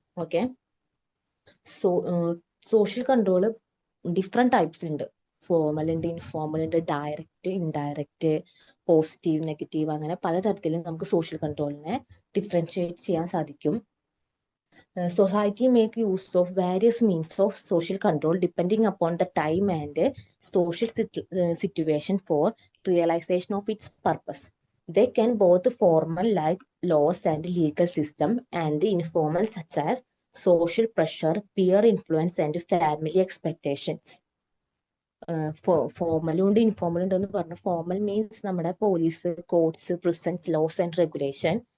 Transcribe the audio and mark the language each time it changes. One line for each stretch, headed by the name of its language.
Malayalam: Okay, social control different types ഉണ്ട്. Formal ഉണ്ട്, informal ഉണ്ട്, ഡയറക്റ്റ്, ഇൻഡയറക്റ്റ്, പോസിറ്റീവ്, നെഗറ്റീവ്, അങ്ങനെ പലതരത്തിലും നമുക്ക് സോഷ്യൽ കൺട്രോളിനെ ഡിഫറൻഷിയേറ്റ് ചെയ്യാൻ സാധിക്കും.
English: Society make use of various means of social control depending upon the time and social situation for realization of its purpose. They can both formal like laws and legal system and informal such as social pressure, peer influence and family expectations.
Malayalam: ഫോർമലും ഉണ്ട് informal ഉണ്ട് എന്ന് പറഞ്ഞു. Formal means നമ്മുടെ police, courts, prisons, loss and regulation.